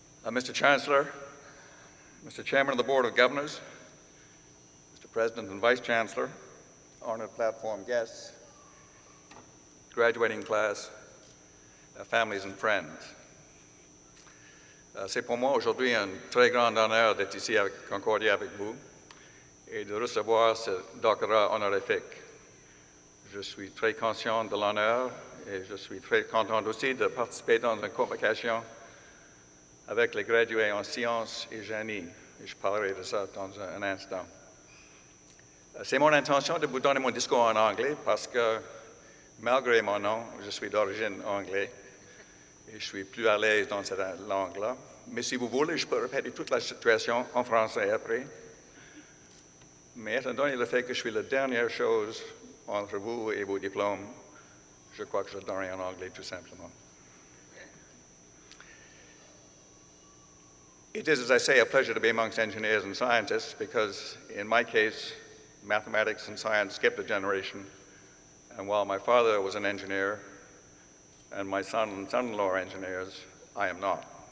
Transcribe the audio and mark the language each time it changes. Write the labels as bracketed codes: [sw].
[en] Mr. Chancellor, Mr. Chairman of the Board of Governors, Mr. President and Vice Chancellor, honored platform guests, graduating class, families and friends. [fr] C'est pour moi aujourd'hui un très grand honneur d'être ici avec Concordia avec vous et de recevoir ce doctorat honorifique. Je suis très conscient de l'honneur et je suis très content aussi de participer dans une convocation avec les gradués en sciences et génie. Et je parlerai de ça dans un instant. C'est mon intention de vous donner mon discours en anglais parce que, malgré mon nom, je suis d'origine anglaise et je suis plus à l'aise dans cette langue-là. Mais si vous voulez, je peux répéter toute la situation en français après. Mais étant donné le fait que je suis la dernière chose entre vous et vos diplômes, je crois que je le donnerai en anglais tout simplement. [en] It is, as I say, a pleasure to be amongst engineers and scientists because, in my case, mathematics and science skipped a generation. And while my father was an engineer and my son and son-in-law are engineers, I am not.